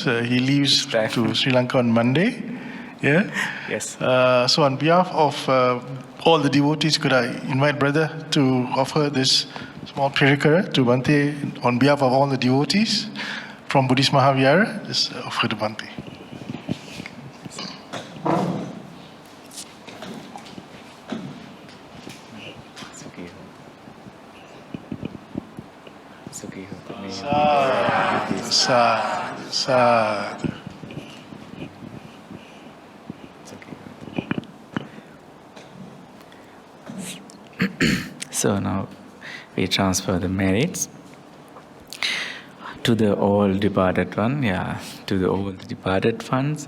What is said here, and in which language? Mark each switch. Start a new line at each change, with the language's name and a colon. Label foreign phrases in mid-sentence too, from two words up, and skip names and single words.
English: He leaves to Sri Lanka on Monday. Yeah? Yes. So on behalf of all the devotees, could I invite brother to offer this small pirikara to Bhante on behalf of all the devotees from Buddhist Mahavihara? Just offer to Bhante.
Pali: Sadhu, sadhu.
English: So now we transfer the merits to the all departed one, to the all departed ones,